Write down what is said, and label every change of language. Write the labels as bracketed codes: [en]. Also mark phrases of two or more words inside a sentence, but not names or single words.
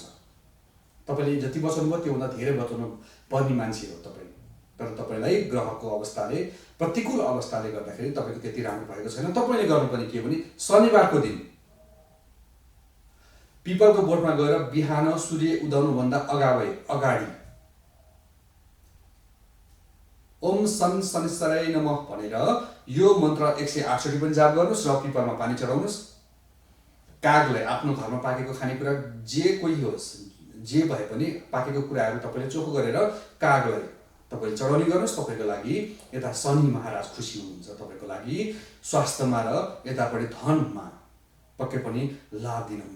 [ne] तपाईँले जति बचाउनु भयो त्योभन्दा धेरै बचाउनु पर्ने मान्छे हो तपाईँ, तर तपाईँलाई ग्रहको अवस्थाले प्रतिकूल अवस्थाले गर्दाखेरि तपाईँको त्यति राम्रो भएको छैन। तपाईँले गर्नुपर्ने के भने शनिबारको दिन पिपलको बोटमा गएर बिहान सूर्य उदाउनुभन्दा अगाडि [sa] ओम सं शनिश्चरै नमः [ne] भनेर यो मन्त्र 168 पनि जाप गर्नुहोस् र पिपलमा पानी चढाउनुहोस्। कागलाई आफ्नो घरमा पाकेको खानेकुरा जे कोही होस्, जे भए पनि पाकेको कुराहरू तपाईँले चोखो गरेर कागलाई तपाईँले चढाउने गर्नुहोस्। तपाईँको लागि यता शनि महाराज खुसी हुनुहुन्छ, तपाईँको लागि स्वास्थ्यमा र यतापट्टि धनमा पक्कै पनि लाभ दिनुहुन्छ।